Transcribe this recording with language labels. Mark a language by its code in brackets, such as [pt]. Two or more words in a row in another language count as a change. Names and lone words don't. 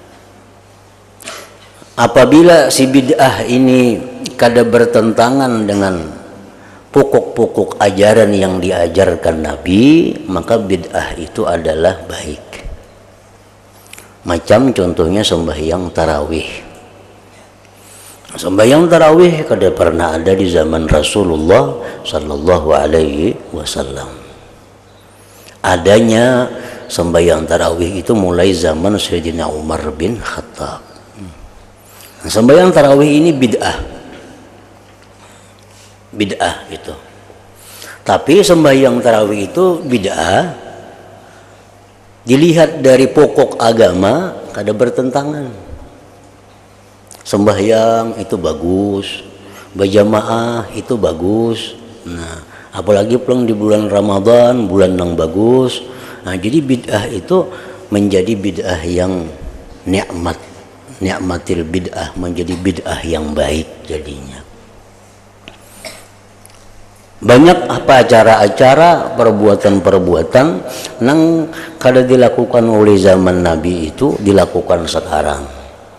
[id] Apabila si bid'ah ini kada bertentangan dengan pokok-pokok ajaran yang diajarkan Nabi, maka bid'ah itu adalah baik. Macam contohnya sembahyang tarawih. Sembahyang tarawih kada pernah ada di zaman Rasulullah [ar] sallallahu alaihi wasallam. [id] Adanya sembahyang tarawih itu mulai zaman Sayyidina Umar bin Khattab. Nah, sembahyang tarawih ini bid'ah itu. Tapi sembahyang tarawih itu bid'ah dilihat dari pokok agama kada bertentangan. Sembahyang itu bagus, berjamaah itu bagus. Nah, apalagi pulang di bulan Ramadan, bulan yang bagus. Nah, jadi bid'ah itu menjadi bid'ah yang [ar] ni'matil bid'ah, [id] menjadi bid'ah yang baik jadinya. Banyak apa acara-acara, perbuatan-perbuatan yang kada dilakukan oleh zaman Nabi itu dilakukan sekarang.